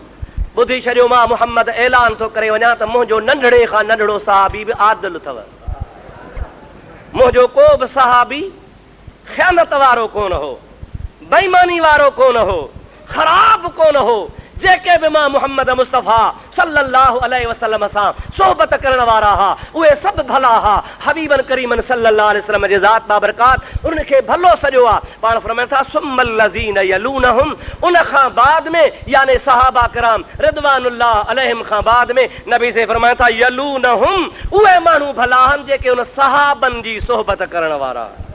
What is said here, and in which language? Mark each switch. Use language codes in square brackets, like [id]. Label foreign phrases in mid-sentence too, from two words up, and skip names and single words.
[sd] ॿुधी छॾियो, मां मुहम्मद ऐलान थो करे वञा त मुंहिंजो नंढड़े खां नंढड़ो सहाबी बि आदिल अथव। मुंहिंजो को बि सहाबी ख़यानत वारो कोन हो, बेईमानी वारो कोन हो, ख़राब कोन हो। जेके बि मां मुहम्मद मुस्तफ़ा [ar] صلى الله عليه وسلم [sd] सां सोहबत करण वारा हा, उहे सभु भला हा। [ar] حبيبا كريما صلى الله عليه وسلم [sd] जे ज़ात बाबरकात उनखे भलो सॼो आहे। पाण फरमाइनि था [ar] ثم الذين يلونهم, [sd] उन खां बाद में यानी सहाबा किराम [ar] رضوان الله عليهم [sd] खां बाद में नबी से फरमाइनि था यलूनहुम, उहे माण्हू भला आहिनि जेके उन सहाबनि जी सोहबत करण वारा।